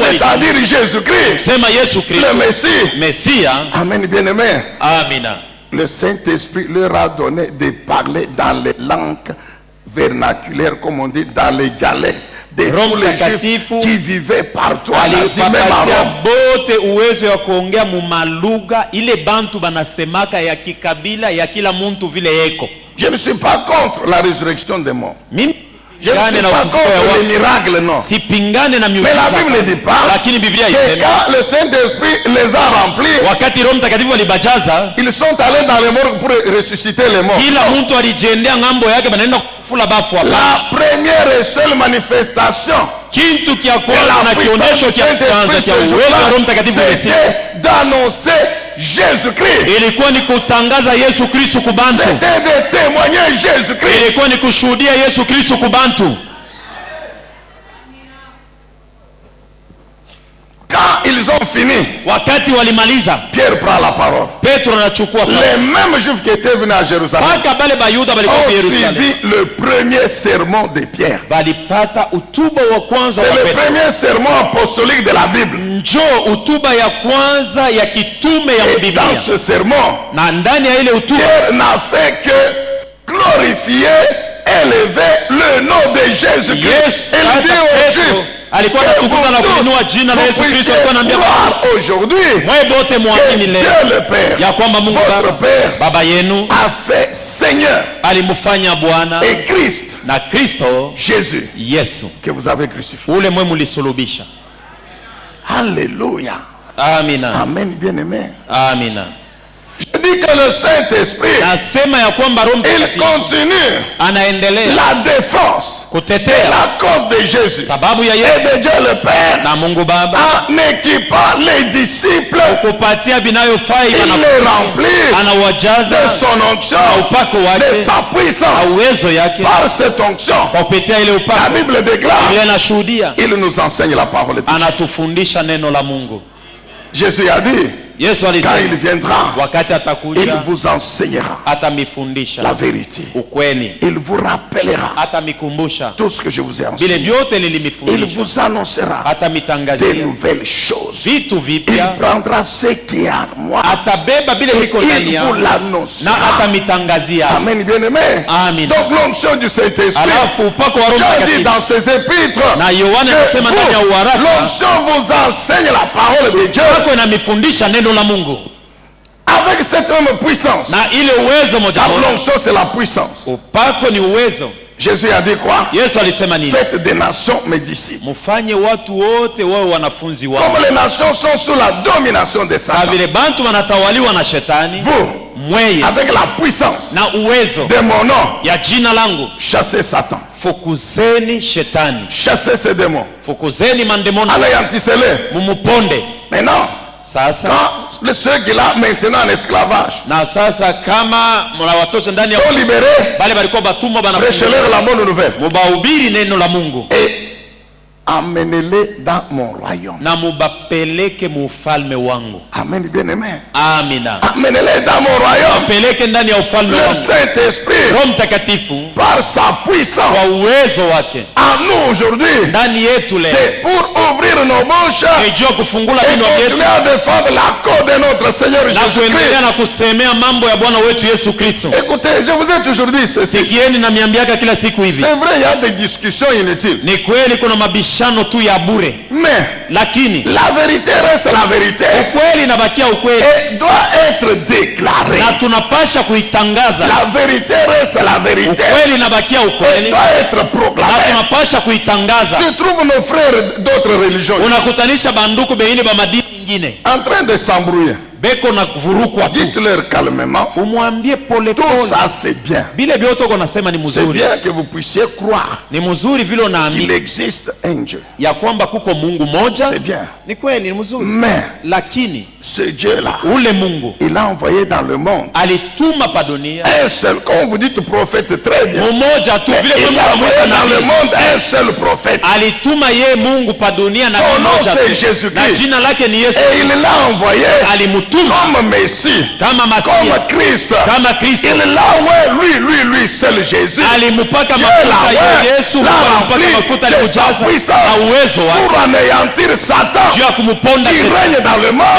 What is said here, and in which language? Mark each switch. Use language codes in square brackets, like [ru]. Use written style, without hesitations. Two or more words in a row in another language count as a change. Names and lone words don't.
[fr] c'est-à-dire Jésus-Christ, [sw] alisema Yesu [fr] le [sw] Kristo [fr] Messie. [sw] Mesia. [fr] Amen, bien-aimé. [sw] Amina. [fr] Le Saint-Esprit leur a donné de parler dans les langues vernaculaires, comme on dit, dans les dialectes de [sw] Roho [fr] tous les Juifs [sw] Mtakatifu [fr] qui vivaient partout en Asie, même à [sw] alipatia [fr] Rome. [sw] bote uwezo ya kuongea mumalugha ile bantu banasemaka ya kikabila ya kila muntu vile yeko. [fr] Je ne suis pas contre la résurrection des morts. [sw] Mimi [fr] Je ne [sw] sipingane [fr] suis [sw] na [fr] pas [sw] ufufuko ya [fr] contre les [sw] wafu, [fr] miracles, non. [sw] sipingane na [fr] Mais [sw] miujiza, [fr] la Bible ne dit pas [sw] lakini Biblia [fr] que [sw] isema [fr] quand le Saint-Esprit les a remplis, [sw] wakati Roho Mtakatifu alibajaza, [fr] ils sont allés dans les morts pour ressusciter les morts. [sw] kila mtu alijendea ngambo yake, banaenda kufula bafu hapa. [fr] La première et seule manifestation [sw] Kintu kia [fr] de [sw] kwanza [fr] la [sw] na [fr] puissance [sw] kionyesho [fr] du [sw] kia kwanza [fr] Saint-Esprit [sw] kia [fr] ce [sw] uwezo wa Roho [fr] jour-là, [sw] Mtakatifu ile siku [fr] c'était d'annoncer Jésus-Christ. [sw] ilikuwa ni kutangaza Yesu Kristo kubantu, [fr] C'était de témoigner Jésus-Christ. [sw] ilikuwa ni kushuhudia Yesu Kristo kubantu. [fr] Quand ils ont fini, [sw] Wakati walimaliza, [fr] Pierre prend la parole. [sw] Petro anachukua [fr] Les [sw] sasa, [fr] mêmes Juifs qui étaient venus à Jérusalem [sw] mpaka bale bayuda balikuwa [fr] ont [sw] kwa Yerusalemu [fr] suivi le premier sermon de Pierre. [sw] balipata utuba wa kwanza [fr] C'est [sw] wa [fr] le [sw] Petro. [fr] premier sermon apostolique de la Bible. [sw] Njoo utuba ya kwanza ya kitume ya [fr] Et [sw] Biblia, [fr] dans ce sermon, [sw] na ndani ya ile utuba [fr] Pierre n'a fait que glorifier, élever le nom de Jésus-Christ. [en] Yes, [fr] Il dit aux [sw] Petro [fr] Juifs, [sw] alikuwa [fr] que [sw] anatukuza na [fr] vous [sw] kuinua [fr] tous, [sw] jina la Yesu [fr] vous [sw] Kristo, [fr] puissiez [sw] alikuwa anaambia [fr] croire aujourd'hui [sw] mwe bote [fr] que [sw] muamini [fr] Dieu [sw] leo [fr] le Père, [sw] ya kwamba Mungu [fr] votre [sw] Baba, [fr] Père, [sw] baba yenu [fr] a fait Seigneur [sw] alimfanya Bwana [fr] et Christ, [sw] na Kristo [fr] Jésus, [sw] Yesu [fr] que vous avez crucifié. [sw] ule mwe mulisulubisha. [fr] Alléluia. [sw] Amina, [fr] Amen, bien-aimé. [sw] amina. [fr] Je dis que le Saint-Esprit, [sw] Nasema ya kwamba Roho [fr] il [sw] Mtakatifu [fr] continue [sw] anaendelea [fr] la défense de [sw] kutetea [fr] la cause de Jésus [sw] sababu ya [fr] et [sw] Yesu [fr] de Dieu le Père [sw] na Mungu Baba, [fr] en équipant les disciples. [sw] kupatia binayofaa [fr] Il les remplit [sw] anawajaza [fr] de son onction, [sw] na upako [fr] de [sw] wake [fr] sa [sw] na [fr] puissance. [sw] uwezo yake [fr] Par cette onction, [sw] kwa kupitia ile [fr] la [sw] upako. [fr] Bible déclare, [sw] Biblia inashuhudia, [fr] il nous enseigne la parole de Dieu. [sw] anatufundisha neno la Mungu. [fr] Jésus a dit, [sw] Yesu [fr] quand il [sw] alisema [fr] viendra, [sw] wakati [fr] il [sw] atakuja [fr] vous enseignera [sw] atamifundisha [fr] la vérité. [sw] ukweli, [fr] Il vous rappellera [sw] atamikumbusha [fr] tout ce que je vous ai [sw] vile [fr] enseigné. [sw] vyote [fr] Il [sw] nilimifundisha, [fr] vous annoncera des [sw] atamitangazia [fr] nouvelles choses. [sw] vitu [fr] Il [sw] vipya, [fr] prendra ce qui est en moi. [sw] atabeba vile viko ndani [fr] Il [sw] yao [fr] vous l'annoncera. [sw] na atamitangazia. [fr] Amen, bien-aimé. [sw] Amen. [fr] Donc l'onction du Saint-Esprit, [sw] Alafu upako wa Roho [fr] Jean dit [sw] Mtakatifu [fr] dans ses épîtres, [sw] na Yohana [fr] que [sw] anasema ndani ya [fr] vous, [sw] uharaka, [fr] l'onction vous enseigne la parole de Dieu [sw] upako inamifundisha neno la Mungu [fr] avec cette même puissance. [sw] na ile uwezo moja [fr] Car [sw] moja. [fr] l'onction c'est la puissance. [sw] Upako ni uwezo. [fr] Jésus a dit quoi? [sw] Yesu alisema nini? [fr] Faites des nations mes disciples. [sw] Mufanye watu wote wawe wanafunzi wao. [fr] Comme les nations sont sous la domination de Sa Satan, [sw] vile bantu wanatawaliwa na shetani, [fr] vous, [sw] mweye [fr] avec la puissance [sw] na uwezo [fr] de mon nom, [sw] ya jina langu, [fr] chassez Satan, [sw] fukuzeni shetani, [fr] chassez ces démons, [sw] fukuzeni mandemoni, [fr] anéantissez-les. [sw] mumuponde. [fr] Maintenant, [sw] Sasa [fr] quand ceux qui là maintenant en esclavage [sw] na sasa, kama mnawatosha ndani ya [fr] sont libérés, [sw] bale balikuwa batumwa [fr] prêchez-leur la bonne nouvelle [sw] mubahubiri neno la Mungu [fr] et amenez-les dans mon royaume. [sw] na mubapeleke mu ufalme wangu. [fr] Amen, bien-aimé. [sw] Amina, [fr] Amenez-les dans mon royaume. [sw] peleke ndani ya ufalme [fr] Le [sw] wangu. [fr] Saint-Esprit, [sw] Roho Mtakatifu [fr] par sa puissance, [sw] kwa uwezo wake [fr] en nous aujourd'hui, [sw] ndani yetu leo [fr] c'est pour ouvrir nos bouches [sw] ijua kufungula [fr] et [sw] vinywa vyetu [fr] continuer à défendre la cause de notre Seigneur [sw] na kuendelea [fr] Jésus-Christ. [sw] na kusemea mambo ya Bwana wetu Yesu Kristo. [fr] Écoutez, je vous ai toujours dit ceci. [sw] Sikieni na miambiaka kila siku hivi, [fr] C'est vrai, il y a des discussions inutiles. [sw] ni kweli kuna mabishano tu ya bure, [fr] Mais [sw] lakini [fr] la vérité reste la vérité [sw] ukweli inabakia ukweli [fr] et doit être déclarée. [sw] na tunapasha kuitangaza. [fr] La vérité reste la vérité [sw] Ukweli inabakia [fr] et [sw] ukweli [fr] doit être [sw] na [fr] proclamée. [sw] tunapasha kuitangaza. [fr] Tu trouves nos frères d'autres religions [sw] Unakutanisha banduku bengine ba madini nyingine [fr] en train de s'embrouiller. [sw] beko na kuvurukwa tu. [fr] Dites-leur calmement. [sw] Umwambie pole [fr] Tout [sw] pole. [fr] ça c'est bien. [sw] Bile vyote uko nasema ni [fr] C'est [sw] mzuri. [fr] bien que vous puissiez croire [sw] Ni mzuri vile [fr] qu'il [sw] unaamini [fr] existe un Dieu. [sw] ya kwamba kuko Mungu moja. [fr] C'est bien. [sw] Ni kweli, ni mzuri. [fr] Mais [sw] Lakini [fr] ce Dieu-là, [sw] ule Mungu [fr] il a envoyé dans le monde [sw] alituma pa dunia [fr] un seul, comme vous dites prophète, très bien. [sw] mmoja tu, [fr] Mais [sw] vile [fr] il [sw] Mungu [fr] a envoyé [sw] anamwita [fr] dans le [sw] nabii. [fr] monde un seul prophète. [sw] Alituma ye Mungu pa dunia na [fr] Son nom [sw] mmoja [fr] c'est [sw] tu. [fr] Jésus-Christ. [sw] Na jina lake ni Yesu. [fr] Et il l'a envoyé [sw] Alimutuma [fr] comme Messie, [sw] kama Masia, [fr] comme Christ. [sw] kama Kristo. [fr] Il l'a envoyé, lui seul Jésus. [sw] Alimupaka [fr] Dieu [sw] mafuta [fr] l'a [sw] ya Yesu, [fr] l'a [sw] alimupaka [fr] rempli [sw] mafuta [fr] de sa [sw] alimjaza [fr] puissance [sw] na uwezo wake [fr] pour anéantir Satan [sw] juu ya kumuponda [fr] qui [sw] shetani. [fr] règne dans le monde.